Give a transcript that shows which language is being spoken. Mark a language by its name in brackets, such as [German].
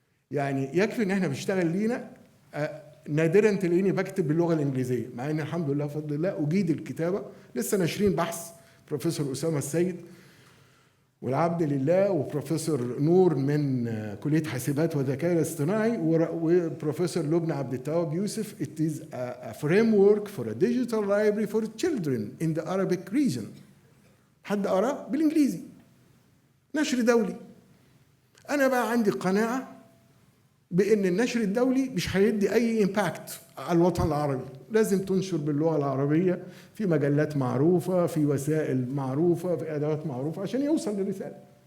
[Arabic] يعني يكفي ان احنا بنشتغل لينا. نادرا تلاقيني بكتب باللغه الانجليزيه، مع ان الحمد لله بفضل الله اجيد الكتابه. لسه ناشرين بحث بروفيسور اسامه السيد والعبد لله وبروفيسور نور من كليه حاسبات وذكاء الاصطناعي وبروفيسور لبنى عبد التواب يوسف. [English] It is a framework for a digital library for children in the Arabic region. [Arabic] حد قراه بالانجليزي، نشر دولي. انا بقى عندي قناعه بان النشر الدولي مش هيدي اي امباكت على الوطن العربي. لازم تنشر باللغه العربيه في مجلات معروفه، في وسائل معروفه، في ادوات معروفه عشان يوصل للرساله.